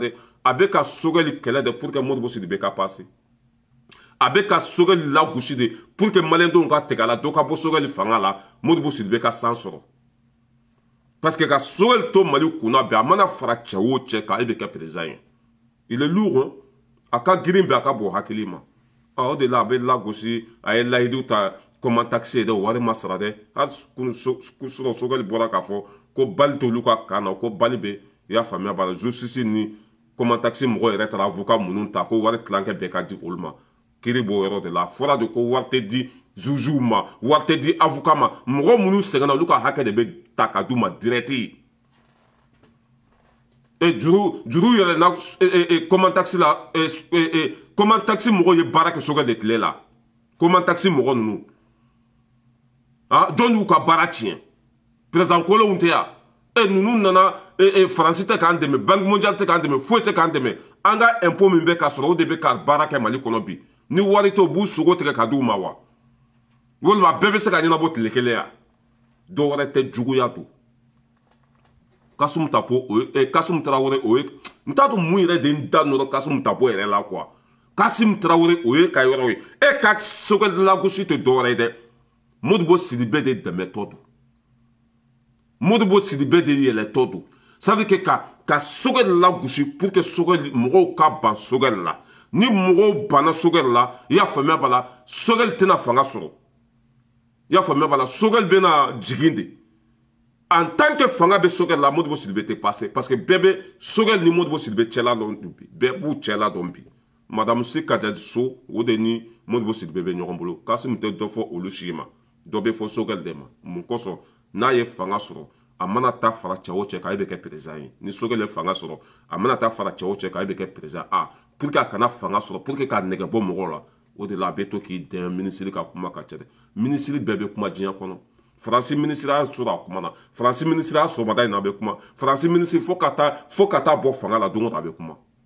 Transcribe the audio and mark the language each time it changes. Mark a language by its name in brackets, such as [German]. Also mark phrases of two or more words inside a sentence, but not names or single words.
[Bambara] dɛ a bɛ ka Sogɛli kɛlɛ de [French] pour que [Bambara] Modibo Sidibe ka passé a bɛ ka Sogɛli lagosi de [French] pour que [Bambara] maliyɛndenw ka tigɛ a la dɔ ka bɔ Sogɛli fanga la Modibo Sidibe ka san sɔrɔ [French] parce que [Bambara] ka Sogɛli to Mali kunna bi a mana fara cɛ o cɛ kan e bɛ kɛ président ye [French] il est lourd [Bambara] a ka girin bi a ka bɔ hakili ma o de la a bɛ lagosi a ye layidu ta comment taxi dɛ wari ma sara dɛ hali sɔrɔ Sogɛli bɔra k'a fɔ ko bali t'olu ka kan na ko bali bɛ i y'a faamuya b'a la justice ni comment taxi mɔgɔ yɛrɛ taara avocat minnu ta ko wari tilankɛ bɛɛ ka di olu ma kiri b'o yɔrɔ de la a fɔra de ko wari tɛ di jujuw ma wari tɛ di avocat ma mɔgɔ minnu sɛgɛnna olu ka hakɛ de bɛ ta ka d'u ma direct juru yɛlɛnna comment taxi la comment taxi mɔgɔw ye baara kɛ Sogɛli de tile la comment taxi mɔgɔ ninnu jɔn y'u ka baara tiɲɛ président kolonw tɛ yan ninnu nana Faransi tɛ k'an dɛmɛ Banque mondiale tɛ k'an dɛmɛ foyi tɛ k'an dɛmɛ an ka impôt min bɛ ka sɔrɔ o de bɛ ka baara kɛ Mali kɔnɔ bi ni wari tɛ u b'u sogo tigɛ ka d'u ma wa walima bɛɛ bɛ se ka ɲɛnabɔ tile kelen ya dɔw wɛrɛ tɛ juguya don Kasum Tapo Kasum Tarawele o ye n t'a dɔn mun yɛrɛ de n da nɔrɔ Kasum Tapo yɛrɛ la quoi Kasum Tarawele o ye ka yɔrɔ ye e ka Sogɛli lagosi tɛ dɔwɛrɛ ye dɛ Modibo Sidibe de dɛmɛtɔ don Modibo Sidibe de yɛlɛtɔ don [French] ça veut dire que [Bambara] ka Sogɛli lagosi [French] pour que [Bambara] Sogɛli mɔgɔw ka ban Sogɛli la ni mɔgɔw banna Sogɛli la i y'a faamuya b'a la Sogɛli tɛna fanga sɔrɔ i y'a faamuya b'a la Sogɛli bɛna jigin de [French] en tant que [Bambara] fanga bɛ Sogɛli la Modibo Sidibe tɛ passé [French] parce que [Bambara] bɛɛ bɛ Sogɛli ni Modibo Sidibe cɛla dɔn bi bɛɛ b'u cɛla dɔn bi madame Si Kadiadi So o de ni Modibo Sidibe bɛ ɲɔgɔn bolo Kasum tɛ dɔ fɔ olu si ma dɔ bɛ fɔ Sogɛli de ma mun kosɔn n'a ye fanga sɔrɔ a mana taa fara cɛ o cɛ kan e bɛ kɛ président ye ni Sogɛli ye fanga sɔrɔ a mana taa fara cɛ o cɛ kan e bɛ kɛ président [French] pour que [Bambara] a kana fanga sɔrɔ [French] pour que [Bambara] k'a nɛgɛ bɔ mɔgɔw la o de la a bɛ to k'i dɛmɛ minisiri ka kuma ka ca dɛ minisiri bɛɛ bɛ kuma diɲɛ kɔnɔ Faransi minisiri y'a sɔrɔ a kuma na Faransi minisiri y'a sɔgɔmada in na a bɛ kuma Faransi minisiri fo ka taa bɔ fanga la don o don a bɛ kuma